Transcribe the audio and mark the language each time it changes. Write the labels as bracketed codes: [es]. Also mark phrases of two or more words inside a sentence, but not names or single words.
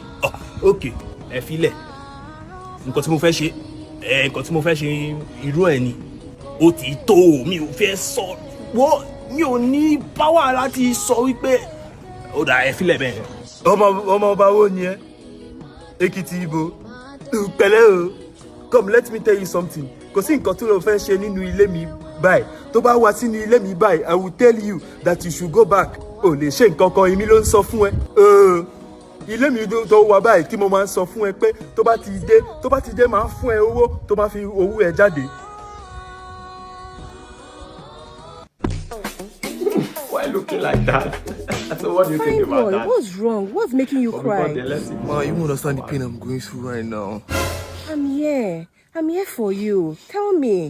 [yo] Ok, ẹ filẹ̀. Nǹkan tí mo fẹ́ ṣe irú ẹ ni. Ó ti tó mi ò fẹ́ sọ. Mi ò ní power láti sọ wípé ó dà ẹ filẹ̀ bẹ́ẹ̀. Ọmọ ọba wo ni ẹ? Èkìtì ibo. Pẹ̀lẹ́ o. [en] Come, let me tell you something. [yo] Kò sí nǹkan tó lọ fẹ́ ṣe nínú ilé mi báyìí. Tó bá wá sínú ilé mi báyìí, [en] I will tell you that you should go back. [yo] Ò lè ṣe nǹkan kan, èmi ló ń sọ fún ẹ. Ilé mi tó wà báyìí tí mo máa ń sọ fún ẹ pé tó bá ti dé máa ń fún ẹ owó tó máa fi owó ẹ jáde. [en] Why looking like that? So what do you think about that? What's wrong? What's making you cry? Ma, you won't understand the pain I'm going through right now. I'm here for you. Tell me.